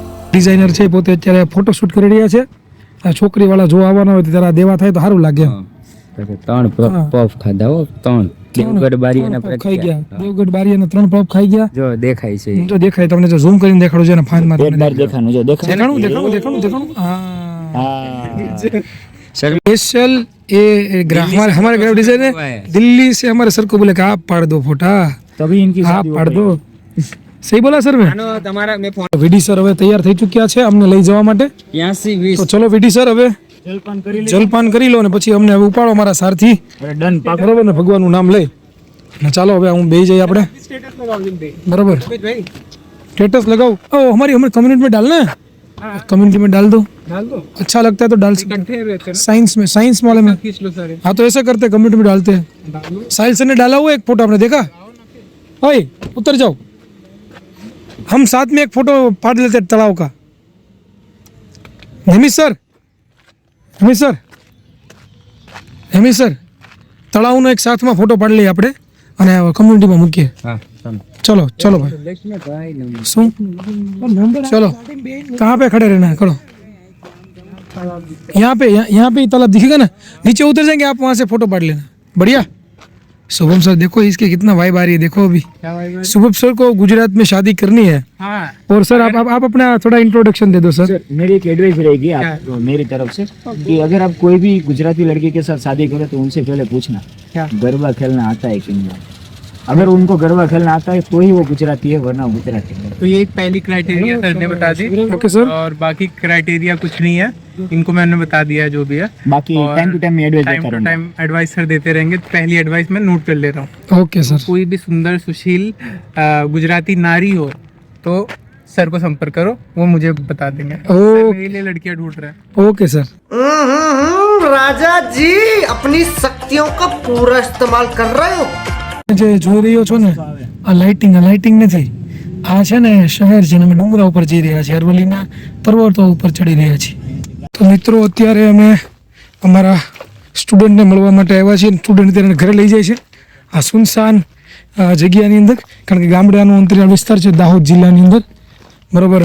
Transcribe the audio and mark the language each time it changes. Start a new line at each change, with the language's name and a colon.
Gujarati: Designer છે પોતે અત્યારે ફોટોશૂટ કરી રહ્યા છે. આ છોકરીવાળા જો આવવાના હોય તો જરા દેવા થાય તો સારું લાગે. 3 પફ ખાધા હો, 3 દેવગઢ બારી અને ખાઈ ગયા. દેવગઢ બારી અને 3 પફ ખાઈ ગયા. જો દેખાય છે, જો દેખાય તમને, જો ઝૂમ કરીને દેખાડો છે ને ફાઇન માં એક બાર દેખાનું, જો
Hindi: देखाऊं. स्पेशल ये हमारे ग्राफ डिजाइन है. दिल्ली से हमारे सर को बोले कि आप पाड़ दो फोटा, तभी इनकी आप पाड़ दो. सही बोला सर मैं.
Gujarati: તમારા મેં વીડી સર હવે તૈયાર થઈ ચૂક્યા છે અમને લઈ જવા માટે. 80 તો ચલો વીડી સર હવે જલપાન કરી લે. જલપાન કરી લો અને પછી અમને હવે ઉપાડો મારા સારથી. ડન પાક. બરોબર ને, ભગવાનનું નામ લઈ ને ચાલો હવે હું બે જઈએ આપણે.
Hindi: बराबर स्टेटस लगाओ. ओ हमारी कम्युनिटी में डालना है. कम्युनिटी में डाल दो. अच्छा लगता है तो डाल सकते. साइंस वाले में. हाँ तो ऐसा करते हैं, कम्युनिटी में डालते हैं. साहिल सर ने डाला हुआ एक फोटो, आपने देखा? ओए उतर जाओ, हम साथ में एक फोटो फाड़ लेते तालाब का.
Gujarati: हेमिश सर તળાવનો એક સાથમાં ફોટો પાડી લઈએ આપણે અને કમ્યુનિટીમાં મૂકીએ.
Hindi: चलो चलो भाई. सुन चलो कहाँ पे खड़े रहना है? खड़ो यहाँ पे ही तालाब दिखेगा ना, नीचे उतर जाएंगे आप, वहाँ से फोटो पाड़ लेना. बढ़िया. शुभम सर देखो इसके कितना वाइब आ रही है, देखो अभी शुभम सर को गुजरात में शादी करनी है. और सर आप अपना थोड़ा इंट्रोडक्शन दे दो सर. मेरी एक एडवाइस रहेगी आप मेरी तरफ से कि अगर आप कोई भी गुजराती लड़की के साथ शादी करें तो उनसे पहले पूछना गरबा खेलना आता है कि नहीं. अगर उनको गरबा खेलना आता है तो ही वो गुजराती है, वरना गुजराती है. तो ये एक पहली क्राइटेरिया सर ने बता दी. Okay sir. और बाकी क्राइटेरिया कुछ नहीं है, इनको मैंने बता दिया है जो भी है. बाकी time to time advice sir देते रहेंगे. तो पहली एडवाइस मैं नोट कर ले रहा हूँ. Okay sir. कोई भी सुंदर सुशील गुजराती नारी हो तो सर को संपर्क करो, वो मुझे बता देंगे. मेरे लिए लड़कियां ढूंढ रहे हैं. Okay sir. राजा जी अपनी शक्तियों का पूरा इस्तेमाल कर रहे हो.
Gujarati: જે જોઈ રહ્યો છો ને આ લાઇટિંગ નથી, આ છે ને શહેર છે ને અમે ડુંગરા ઉપર જઈ રહ્યા છીએ, અરવલ્લીના પર્વતો ઉપર ચડી રહ્યા છીએ. તો મિત્રો અત્યારે અમે અમારા સ્ટુડન્ટને મળવા માટે આવ્યા છીએ. સ્ટુડન્ટ અત્યારે ઘરે લઈ જાય છે આ સુનસાન જગ્યાની અંદર, કારણ કે ગામડાનો અંતરિયાળ વિસ્તાર છે દાહોદ જિલ્લાની અંદર. બરાબર.